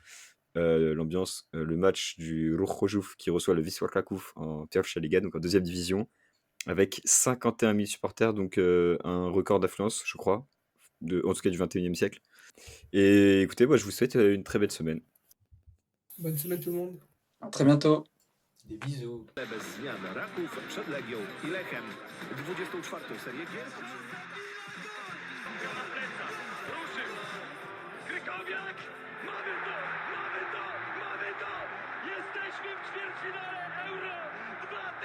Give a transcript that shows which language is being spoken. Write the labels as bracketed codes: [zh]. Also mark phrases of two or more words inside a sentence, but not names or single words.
[fr] L'ambiance, le match du Ruch qui reçoit le Wisła Kraków en Pierwsza Liga, donc en deuxième division, avec 51 000 supporters, donc un record d'affluence, je crois, en tout cas du 21e siècle. Et écoutez, moi, je vous souhaite une très belle semaine. Bonne semaine tout le monde. À très bientôt. Des bisous. [pl] Bez zmian Raków przed Legią i Lechem. 24. serię gier. Na plecach, ruszył. Krykowiak, mamy to, mamy to, mamy to. Jesteśmy w ćwierćfinale Euro 2016.